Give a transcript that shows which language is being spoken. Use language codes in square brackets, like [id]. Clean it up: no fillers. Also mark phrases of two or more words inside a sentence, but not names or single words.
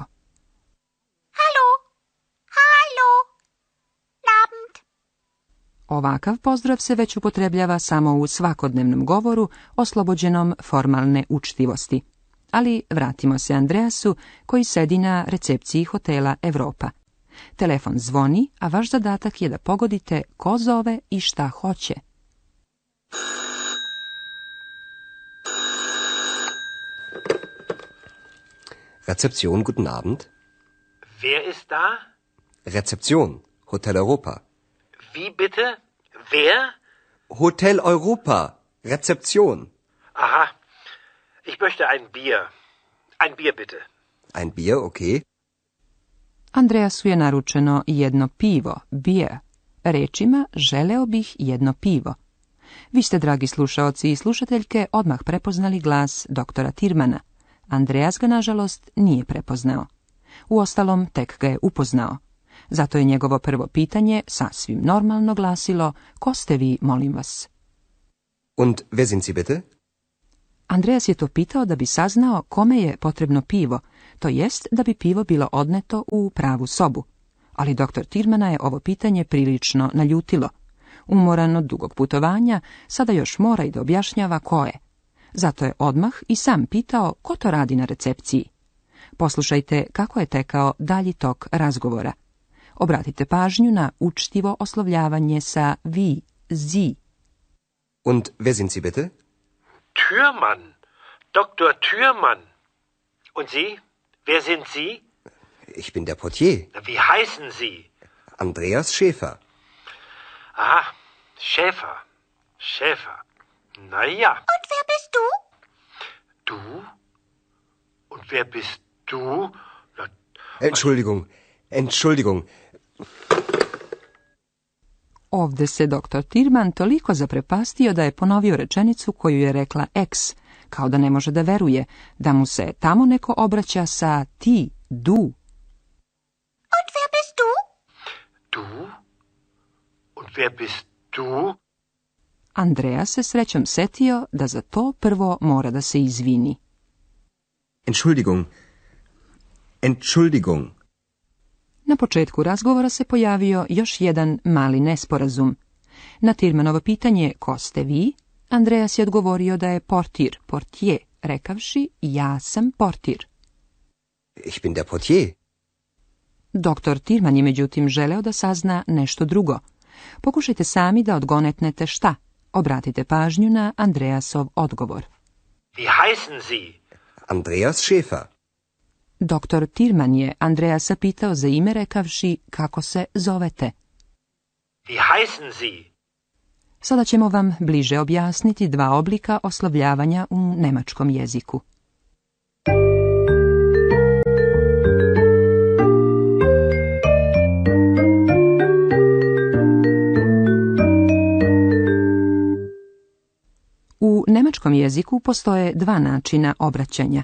[de] Hallo? Hallo? Abend. [sr] Ovakav pozdrav se već upotrebljava samo u svakodnevnom govoru, oslobođenom formalne učtivosti. Ali vratimo se Andreasu, koji sedi na recepciji hotela Europa. Telefon zvoni, a vaš zadatak je da pogodite ko zove i šta hoće. [de] Rezeption, guten Abend. Wer ist da? Rezeption, Hotel Europa. Wie bitte? Wer? Hotel Europa, Rezeption. Aha. Ich möchte ein Bier. Ein Bier bitte. Ein Bier, okay. [sr] Andreasu je naručeno jedno pivo, beer. Rečima želeo bih jedno pivo. Vi ste, dragi slušaoci i slušateljke, odmah prepoznali glas doktora Tirmana. Andreas ga, nažalost, nije prepoznao. Uostalom, tek ga je upoznao. Zato je njegovo prvo pitanje sasvim normalno glasilo: ko ste vi, molim vas? [de] Und wer sind Sie bitte? [sr] Andreas je to pitao da bi saznao kome je potrebno pivo, to jest da bi pivo bilo odneto u pravu sobu. Ali doktor Tirmana je ovo pitanje prilično naljutilo. Umoran od dugog putovanja, sada još mora i da objašnjava ko je. Zato je odmah i sam pitao ko to radi na recepciji. Poslušajte kako je tekao dalji tok razgovora. Obratite pažnju na učtivo oslovljavanje sa vi, [de] Sie. Und wer sind Sie bitte? Thürmann. Dr. Thürmann. Und Sie? Wer sind Sie? Ich bin der Portier. Wie heißen Sie? Andreas Schäfer. Aha, Schäfer. Schäfer. Na ja. Und wer bist du? Du? Und wer bist du? Na, Entschuldigung. [sr] Ovde se doktor Tirman toliko zaprepastio da je ponovio rečenicu koju je rekla X, kao da ne može da veruje, da mu se tamo neko obraća sa ti, [de] du. Und wer bist du? du? Und wer bist du? [sr] Andreja se srećom setio da za to prvo mora da se izvini. [de] Entschuldigung. Entschuldigung. [sr] Na početku razgovora se pojavio još jedan mali nesporazum. Na Tirmanovo pitanje ko ste vi, Andreas je odgovorio da je portir, portier, rekavši ja sam portir. [de] Ich bin der Portier. [sr] Doktor Tirman je međutim želeo da sazna nešto drugo. Pokušajte sami da odgonetnete šta. Obratite pažnju na Andreasov odgovor. [de] Wie heißen Sie? Andreas Schäfer. [sr] Doktor Tirman je Andreasa pitao za ime rekavši kako se zovete. [de] Wie heißen Sie? [sr] Sada ćemo vam bliže objasniti dva oblika oslovljavanja u nemačkom jeziku. U nemačkom jeziku postoje dva načina obraćanja.